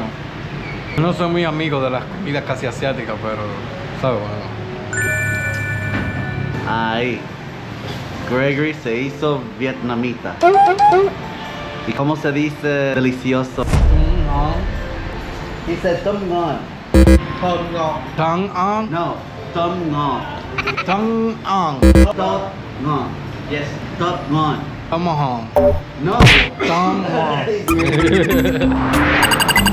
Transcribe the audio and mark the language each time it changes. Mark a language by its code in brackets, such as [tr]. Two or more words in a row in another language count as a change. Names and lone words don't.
[es] Yo no soy muy amigo de las comidas casi asiáticas, pero sabe bueno. Ahí. Gregory se hizo vietnamita. ¿Y cómo se dice delicioso? [vi] Dice tom ngon. Tom ngon. Tang ang. No, tom ngon. Tang ang. Top ngon. Yes, top ngon. [es] Tomahawk. No. [vi] Tom ngon.